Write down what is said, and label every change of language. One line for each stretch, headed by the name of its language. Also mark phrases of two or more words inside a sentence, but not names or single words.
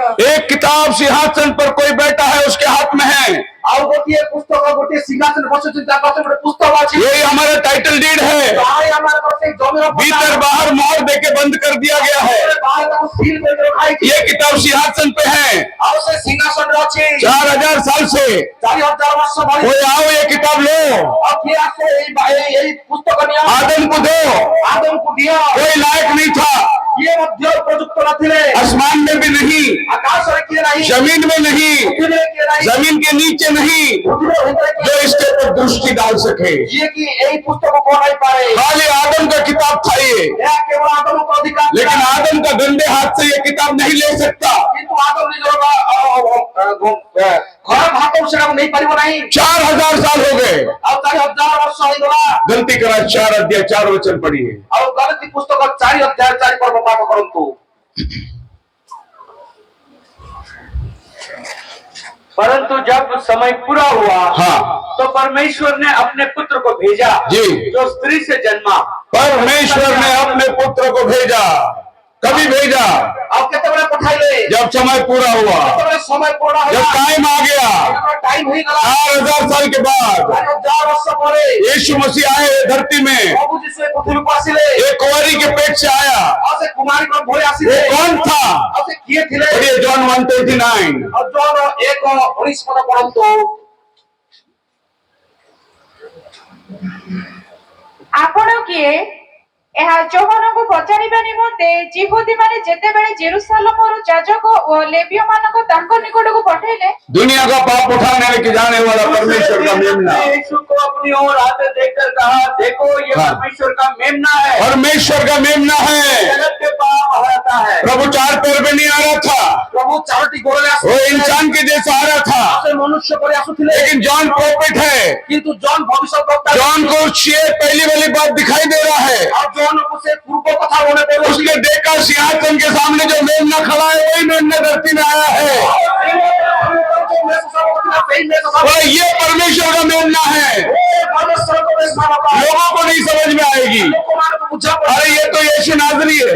Hindi: एक किताब सिंहासन पर कोई बैठा है उसके हाथ में है,
Odia: ଆଉ ଗୋଟିଏ ପୁସ୍ତକ ଗୋଟିଏ ସିଂହାସନ ବସୁଛନ୍ତି ତା ପାଖରେ ଗୋଟେ ପୁସ୍ତକ ଅଛି।
Hindi: यही हमारा टाइटल डीड है।
Odia: ତାହା ଆମର ସେଇ ଜମିର
Hindi: भीतर बाहर मोहर देके बंद कर दिया गया है।
Odia: ବାହାରେ ତାକୁ ସିଲ୍ କରି ରଖାଯାଇଛି।
Hindi: ये किताब सिंहासन पे है
Odia: ଆଉ ସେ ସିଂହାସନରେ ଅଛି
Hindi: 4000 साल से।
Odia: 4000 ବର୍ଷ ଧରି।
Hindi: कोई आओ ये किताब लो,
Odia: ଆଉ କିଏ ଆସେ ଏଇ ପୁସ୍ତକ ନିଅ।
Hindi: आदम को दो।
Odia: ଆଦମକୁ ଦିଅ।
Hindi: कोई लायक नहीं था,
Odia: କିଏ ମଧ୍ୟ ଉପଯୁକ୍ତ ନଥିଲେ।
Hindi: आसमान में भी नहीं,
Odia: ଆକାଶରେ କିଏ ନାହିଁ।
Hindi: जमीन में नहीं,
Odia: ପୃଥିବୀରେ କିଏ ନାହିଁ।
Hindi: जमीन के नीचे नहीं,
Odia: ପୃଥିବୀର ଭିତରେ କିଏ
Hindi: जो इसके ऊपर दृष्टि डाल सके।
Odia: ଯିଏ କି ଏଇ ପୁସ୍ତକକୁ ଅନାଇ ପାରେ।
Hindi: खाली आदम का किताब था ये,
Odia: ଏହା କେବଳ ଆଦମକୁ ଅଧିକାର ଥିଲା।
Hindi: लेकिन आदम का गंदे हाथ से ये किताब नहीं ले सकता।
Odia: କିନ୍ତୁ ଆଦମ ନିଜର ଖରାପ ହାତରୁ ସେଟାକୁ ନେଇପାରିବ ନାହିଁ।
Hindi: 4000 साल हो गए।
Odia: ଆଉ 4000 ବର୍ଷ ହେଇଗଲା।
Hindi: गलती करा 4 अध्याय 4 वचन पढ़िए।
Odia: ଆଉ ଗଲତି ପୁସ୍ତକ 4 ଅଧ୍ୟାୟ 4 ପର୍ବ ପାଠ କରନ୍ତୁ।
Hindi: परंतु जब समय पूरा हुआ हाँ। तो परमेश्वर ने अपने पुत्र को भेजा जी। जो स्त्री से जन्मा। परमेश्वर ने अपने पुत्र को भेजा। कभी भेजा?
Odia: ଆଉ କେତେବେଳେ ପଠାଇଲେ?
Hindi: जब समय पूरा हुआ,
Odia: ଯେତେବେଳେ ସମୟ ପୂर्ण
Hindi: जब
Odia: ହେଲା।
Hindi: टाइम आ गया,
Odia: ଟାଇମ ହେଇଗଲା।
Hindi: 4000 साल के बाद
Odia: 4000 ବର୍ଷ ପରେ
Hindi: यीशु मसीह आए धरती में।
Odia: ପ୍ରଭୁ ଯୀଶୁ ଏ ପୃଥିବୀକୁ ଆସିଲେ।
Hindi: एक कुंवारी के पेट से आया।
Odia: ଆଉ ସେ କୁମାରୀଙ୍କ ଭଳି
Hindi: वो
Odia: ଆସିଲେ।
Hindi: कौन था?
Odia: ଆଉ ସେ କିଏ ଥିଲେ?
Hindi: पढ़िए जॉन 1:39।
Odia: ଆଉ ଜନ 1:19 ପଦ ପଢନ୍ତୁ। ଆପଣ କିଏ? ଏହା ଯୋହନଙ୍କୁ ପଚାରିବା ନିମନ୍ତେ ଯିହୁଦୀମାନେ ଯେତେବେଳେ ଜେରୁସାଲେମରୁ ଯାଜକ ଓ ଲେବୀୟ ମାନଙ୍କ ତାଙ୍କ ନିକଟକୁ ପଠାଇଲେ,
Hindi: दुनिया का पाप उठाने लेके जाने वाला परमेश्वर का मेमना। यीशु को अपनी ओर आते देखकर कहा, देखो ये हाँ। परमेश्वर का मेमना है, परमेश्वर का मेमना है। जगत के पाप हराता है। प्रभु 4 पैर पे नहीं आ रहा था,
Odia: ପ୍ରଭୁ 4ଟି ଗୋଡ଼ରେ
Hindi: वो इंसान के जैसा आ रहा था।
Odia: ସେ ମନୁଷ୍ୟ ପରି ଆସୁଥିଲେ।
Hindi: लेकिन जॉन प्रॉफिट है,
Odia: କିନ୍ତୁ ଜନ ଭବିଷ୍ୟତ
Hindi: जॉन को ये पहली वाली बात दिखाई दे रहा है।
Odia: ଆଉ ଜନକୁ ସେ ପୂର୍ବ କଥା ମନେ ପଡୁଛି।
Hindi: उसने देखा सिंहासन के सामने जो मेमना खड़ा है वही मेमना धरती में आया है। बोला ये परमेश्वर का मेमना है। लोगों को नहीं समझ में आएगी, अरे ये तो यीशु नाज़री है,